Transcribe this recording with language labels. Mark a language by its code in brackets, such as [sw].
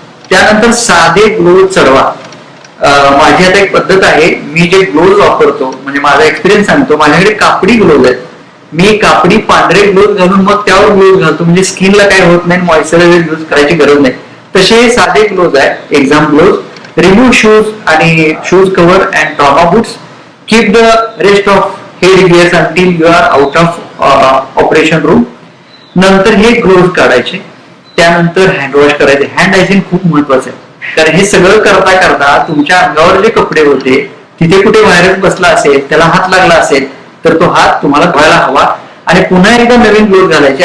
[mr] त्यानंतर साधे ग्लोव्ह चढवा. माझी आता एक पद्धत आहे, मी जे ग्लोव्ह वापरतो म्हणजे माझा एक्सपिरियन्स सांगतो. माझ्याकडे कापडी ग्लोव्ह आहेत. मी कापडी पांढरे ग्लोव्ह घालून मग त्यावर ग्लोव्ह घालतो, म्हणजे स्किनला काय होत नाही, मॉइश्चरायझर यूज करायची गरज नाही. तसे साधे ग्लोव्ह आहे, एक्झाम ग्लोव्ह. [en] Remove shoes आणि shoes cover and trauma boots. Keep the rest of head gears until you are out of operation room. [mr] नंतर हे ग्लोव्ह काढायचे. त्यानंतर हँड वॉश करायचे. हँड हायजीन खूप महत्वाचं आहे, कारण हे सगळं करता करता तुमच्या अंगावर जे कपडे होते तिथे कुठे व्हायरस बसला असेल, त्याला हात लागला असेल तर तो हात तुम्हाला धुवायला हवा आणि पुन्हा एकदा नवीन ग्लोव्ह घालायचे.